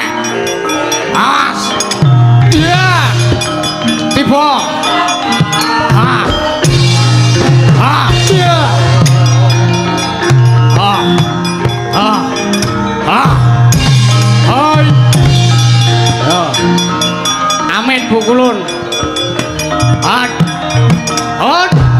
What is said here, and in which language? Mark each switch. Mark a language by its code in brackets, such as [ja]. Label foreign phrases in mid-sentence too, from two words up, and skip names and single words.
[jv] Awas. Iya. Tiba. Ha. Ha. Iya. Ha. Ha. Ha. Hai. Ya. Amit bukulun. Hat. Hat.